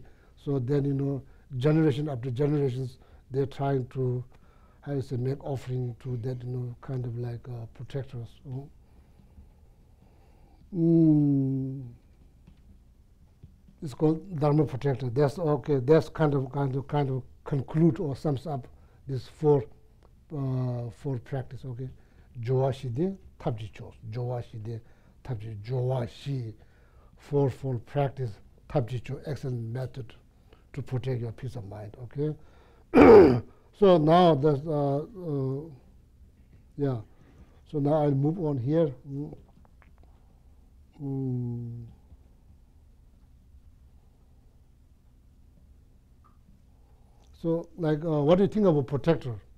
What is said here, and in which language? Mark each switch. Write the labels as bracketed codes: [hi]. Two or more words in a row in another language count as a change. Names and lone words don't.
[en] So then, you know, generation after generations, they're trying to, how you say, make offering to that, you know, kind of like protectors. It's called Dharma protector. That's okay. That's kind of conclude or sums up this four practice. [bo] Okay, Joashide tabji chos. Joashide tabji Joashi. [en] Fourfold practice [bo] tabji chos. [en] Excellent method to protect your peace of mind. Okay. So now that's yeah. So now I'll move on here. So, like, what do you think of a protector?